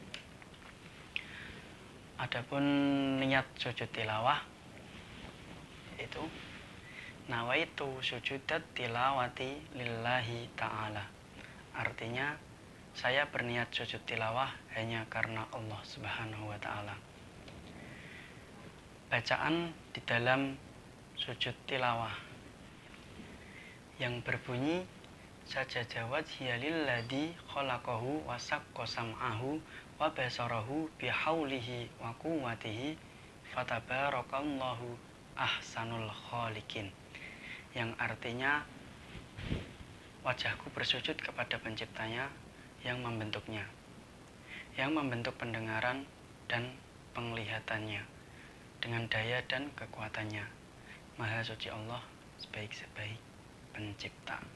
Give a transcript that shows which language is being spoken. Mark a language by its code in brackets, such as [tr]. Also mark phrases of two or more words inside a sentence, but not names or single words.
[id] Adapun niat sujud tilawah itu [ar] نويت سجدة التلاوة لله تعالى. [id] Artinya saya berniat sujud tilawah hanya karena Allah [ar] سبحانه وتعالى. [id] Bacaan di dalam sujud tilawah yang berbunyi [ar] سجد وجهي للذي خلقه وشق سمعه وبصره بحوله وقوته فتبارك الله أحسن الخالقين, [id] yang artinya wajahku bersujud kepada penciptanya yang membentuknya, yang membentuk pendengaran dan penglihatannya dengan daya dan kekuatannya. Maha suci Allah sebaik-sebaik pencipta.